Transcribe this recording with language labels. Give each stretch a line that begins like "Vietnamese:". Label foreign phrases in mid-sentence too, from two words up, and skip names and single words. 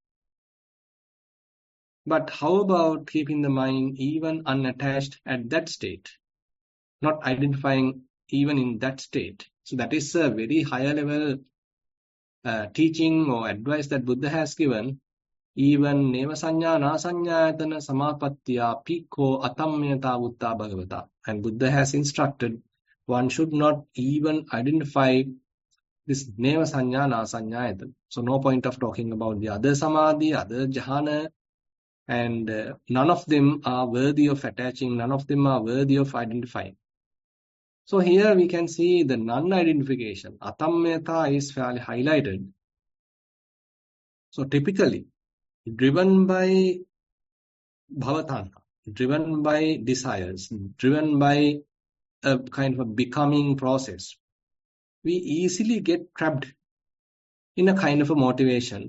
English: But how about keeping the mind even unattached at that state, not identifying even in that state? So that is a very higher level teaching or advice that Buddha has given, even
Pali: neva sanya na sanyayatana samapattiya pikho atamyata utta bhagavata.
English: And Buddha has instructed one should not even identify this
Pali: neva sanya na sanyayatana.
English: So no point of talking about the other samadhi, other jhana, and none of them are worthy of attaching, none of them are worthy of identifying. So here we can see the non-identification. Atamyata is fairly highlighted. So typically, driven by bhavatanha, driven by desires, driven by a kind of a becoming process, we easily get trapped in a kind of a motivation.